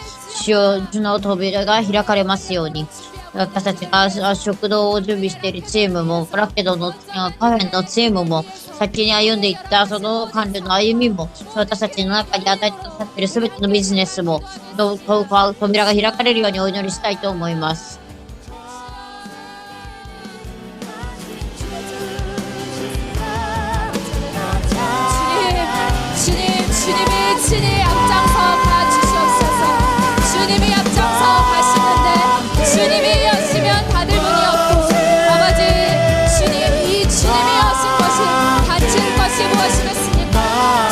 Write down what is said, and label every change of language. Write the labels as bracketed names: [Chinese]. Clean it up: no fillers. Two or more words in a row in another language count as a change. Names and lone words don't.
[Japanese] 主の扉が開かれますように。私たちが食堂を準備しているチームも、ラケドのカフェのチームも、先に歩んでいったその関連の歩みも、私たちの中に与えてくださっているすべてのビジネスも、扉が開かれるようにお祈りしたいと思います。 [Korean] 주님이 친히 앞장서 가주시옵소서. 주님이 앞장서 가시는데 주님이 여시면 받을 문이 없고 아버지 주님 이 주님이 여신 것이 닫힐 것이 무엇이겠습니까?